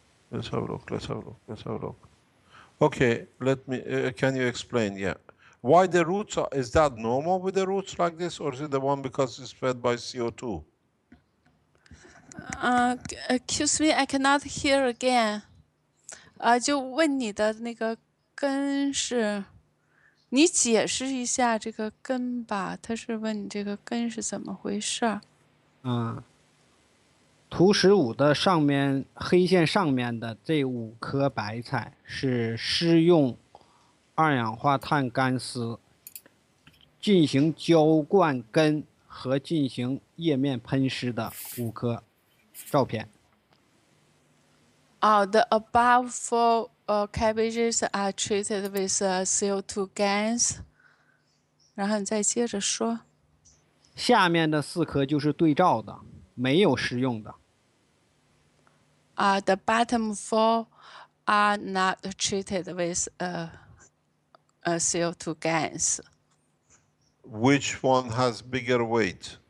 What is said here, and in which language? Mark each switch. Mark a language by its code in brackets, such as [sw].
[en] Let's have a look. Okay, let me, can you explain? Yeah. Why the roots are, is that normal with the roots like this, or is it the one because it's fed by CO2? Excuse me, I cannot hear again. [zh] 就问你的那个根是，你解释一下这个根吧。他是问你这个根是怎么回事？图15的上面黑线上面的这5颗白菜是施用二氧化碳干丝进行浇灌根和进行叶面喷施的5颗照片。 [en] The above 4 cabbages are treated with CO2 gas. [zh] 然后你再接着说。下面的4颗就是对照的，没有施用的。 [en] The bottom 4 are not treated with CO2 gas. Which one has bigger weight?